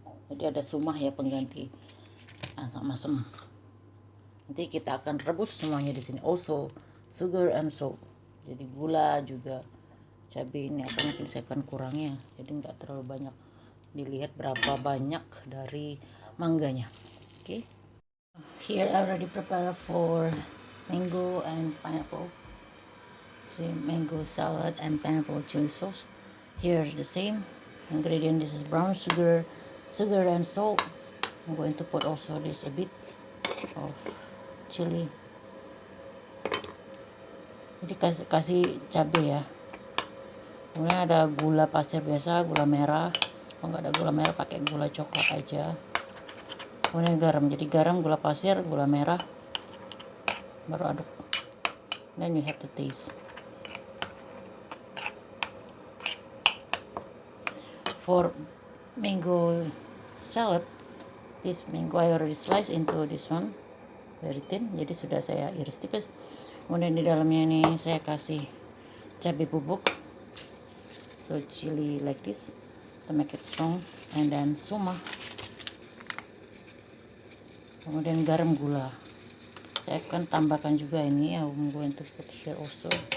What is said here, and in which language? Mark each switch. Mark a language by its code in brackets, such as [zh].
[id] Jadi ada sumah ya pengganti asam asam. Nanti kita akan rebus semuanya di sini. Also sugar and salt. Jadi gula juga, cabai ini atau mungkin saya akan kurangnya. Jadi nggak terlalu banyak. Dilihat berapa banyak dari mangganya. [en] Okay. Here I already prepared for mango and pineapple. See, mango salad and pineapple chili sauce. Here the same ingredient. This is brown sugar and salt. I'm going to put also this a bit of chili. [id] Jadi kasih cabai ya. Kemudian ada gula pasir biasa, gula merah. Kalau nggak ada gula merah pakai gula coklat aja. Kemudian garam. Jadi garam, gula pasir, gula merah, baru aduk. [en] Then you have to taste. For mango salad, this mango I already slice into this one very thin. [id] Jadi sudah saya iris tipis. Kemudian di dalamnya ini saya kasih cabai bubuk, [en] so chili like this to make it strong, [id] and then sumah, kemudian garam, gula. Saya akan tambahkan juga ini, [en] I'm going to put here also.